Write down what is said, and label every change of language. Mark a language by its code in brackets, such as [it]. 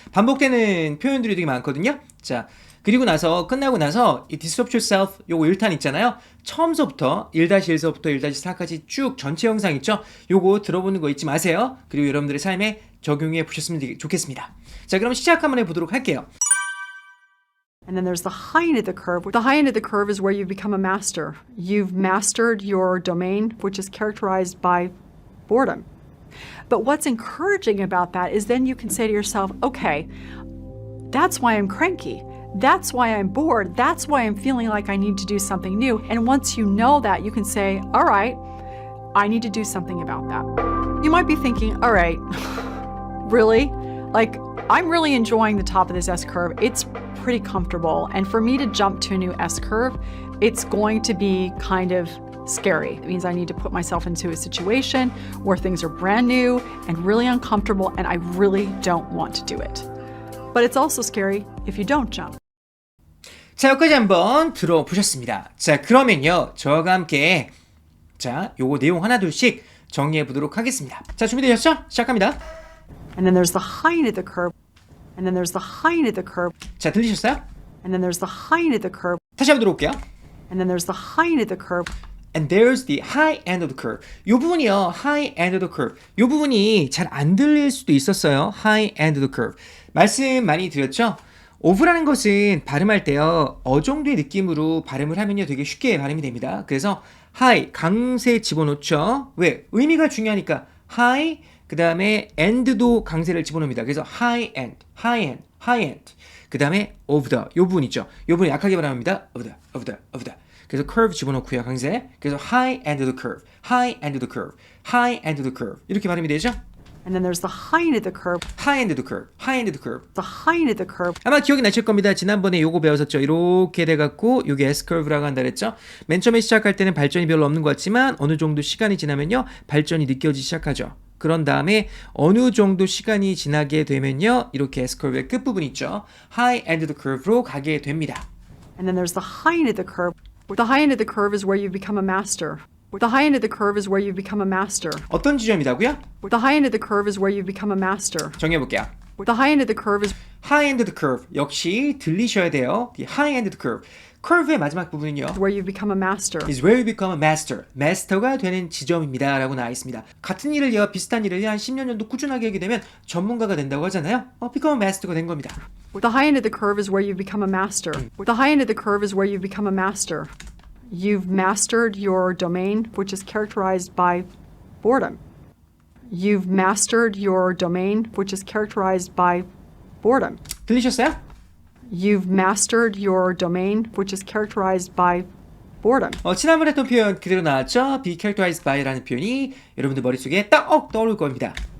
[ko] 반복되는 표현들이 되게 많거든요. 자, 그리고 나서 끝나고 나서 이 Disrupt Yourself 요거 1탄 있잖아요. 처음서부터 1-1서부터 1-4까지 쭉 전체 영상 있죠? 요거 들어보는 거 잊지 마세요. 그리고 여러분들의 삶에 적용해 보셨으면 좋겠습니다. 자, 그럼 시작 한번 해보도록 할게요. [en] And then there's the high end of the curve. The high end of the curve is where you become a master. You've mastered your domain, which is characterized by boredom. But what's encouraging about that is then you can say to yourself, okay, that's why I'm cranky. That's why I'm bored. That's why I'm feeling like I need to do something new. And once you know that, you can say, all right, I need to do something about that. You might be thinking, all right, really? Like, I'm really enjoying the top of this S-curve. It's pretty comfortable. And for me to jump to a new S-curve, it's going to be kind of scary. It means I need to put myself into a situation where things are brand new and really uncomfortable, and I really don't want to do it. But it's also scary if you don't jump. [ko] 자, 여기까지 한번 들어보셨습니다. 자, 그러면요, 저와 함께 자, 요거 내용 하나둘씩 정리해 보도록 하겠습니다. 자, 준비되셨죠? 시작합니다. [en] And then there's the high end of the curve. And then there's the high end of the curve. [ko] 자, 들리셨어요? [en] And then there's the high end of the curve. [ko] 다시 한번 들어볼게요. [en] And then there's the high end of the curve. And there's the high end of the curve. [ko] 요 부분이요, [en] high end of the curve. [ko] 요 부분이 잘 안 들릴 수도 있었어요. [en] high end of the curve. [ko] 말씀 많이 드렸죠? of라는 것은 발음할 때요, 정도의 느낌으로 발음을 하면요, 되게 쉽게 발음이 됩니다. 그래서 high, 강세 집어넣죠. 왜? 의미가 중요하니까 high, 그 다음에 end도 강세를 집어넣습니다. [en] 그래서 high end, high end, high end. [ko] 그 다음에 of the, 요 부분 있죠. 요 부분 약하게 발음합니다. [en] of the, of the, of the. [ko] 그래서 curve 집어넣고요, 강세. [en] 그래서 high end of the curve, high end of the curve, high end of the curve. [ko] 이렇게 발음이 되죠? [en] And then there's the high end of the curve. high end of the curve, high end of the curve. The high end of the curve. [ko] 아마 기억이 나실 겁니다. 지난번에 요거 배웠었죠. 이렇게 돼갖고 요게 S-curve라고 한다 그랬죠. 맨 처음에 시작할 때는 발전이 별로 없는 것 같지만 어느 정도 시간이 지나면요, 발전이 느껴지기 시작하죠. 그런 다음에 어느 정도 시간이 지나게 되면요, 이렇게 S-curve의 끝부분 있죠. [en] high end of the curve로 [ko] 가게 됩니다. [en] And then there's the high end of the curve. The high end of the curve is where you become a master. The high end of the curve is where you become a master. [ko] 어떤 지점이라고요? [en] The high end of the curve is where you become a master. [ko] 정해볼게요. [en] The high end of the curve is high end of the curve. [ko] 역시 들리셔야 돼요. [en] The high end of the curve. [ko] curve의 마지막 부분은요, [en] where you become a master. is where you become a master. [ko] 마스터가 되는 지점입니다. 라고 나와 있습니다. 같은 일을요, 비슷한 일을 한 10년 정도 꾸준하게 하게 되면 전문가가 된다고 하잖아요. [en] become a master가 [ko] 된 겁니다. [en] The high end of the curve is where you become a master. The high end of the curve is where you become a master. You've mastered your domain, which is characterized by boredom. You've mastered your domain, which is characterized by boredom. [ko] 들리셨어요? [en] You've mastered your domain, which is characterized by boredom. [ko] 지난번에 했던 표현 그대로 나왔죠? be characterized by라는 표현이 여러분들 머릿속에 딱 떠오를 겁니다.